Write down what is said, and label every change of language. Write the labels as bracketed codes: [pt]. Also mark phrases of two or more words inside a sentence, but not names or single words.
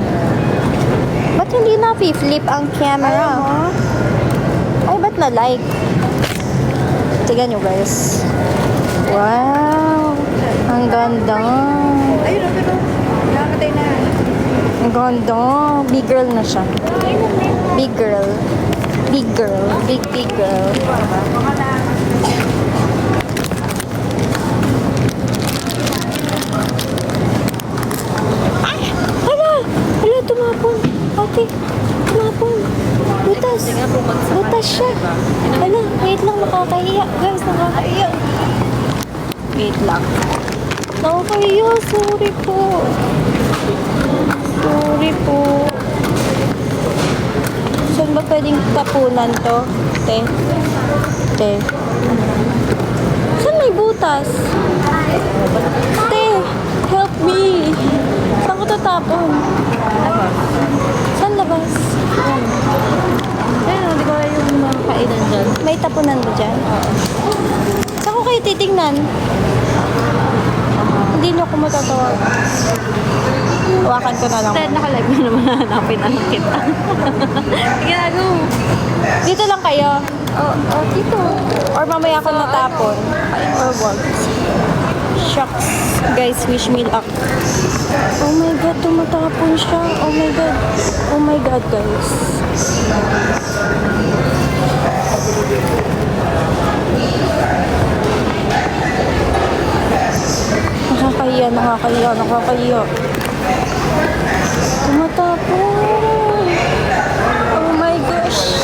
[tl] Ba't hindi na flip ang camera? Ay, ba't na like? Tignan nyo guys. Wow! Ang ganda. Ayun na, pero nakakatay na. Ang ganda. [en] Big girl [tl] na siya. [en] Big girl. Big girl. Big girl. [tl] Ay! Hala! Hala, tumapon. Ate, tumapon. Butas. Butas siya. Hala, [en] wait lang. [tl] Nakakahiya. Guys, nakakahiya. [en] Wait lang. [tl] Nakakahiya. [en] Sorry po. Sorry po. [tl] Saan ba pwedeng tapunan to? Te. Te. Saan may butas? Te, [en] help me. [tl] Saan ko tatapon? Saan labas? Ayun, di ba yung mga kainan dyan? May tapunan ba dyan? Saan ko kayo titingnan? Hindi niyo ako matatawag. Hawakan ko na lang. Instead, naka-live na naman hanapin ang kita. Ginagawa mo. Dito lang kayo. Dito. Or mamaya ako natapon. Or wag. Shucks. Guys, [en] wish me luck. Oh my God, [tl] tumatapon siya. [en] Oh my God. Oh my God, [tl] guys. Nakakahiya. Tumatapon. [en] Oh my gosh.